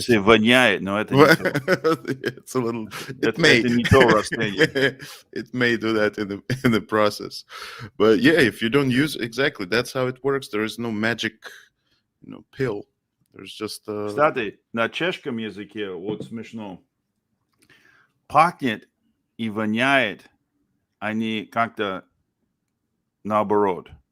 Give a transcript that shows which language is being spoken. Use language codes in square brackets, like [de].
[ru] say воняет, но это не то. [en] It's a little. [ru] Это не то растение. [en] It may do that in the process, but yeah, if you don't use exactly, that's how it works. There is no magic, you know, pill. There's just. [ru] Кстати, на чешском языке вот смешно. Пахнет и воняет, они как-то наоборот.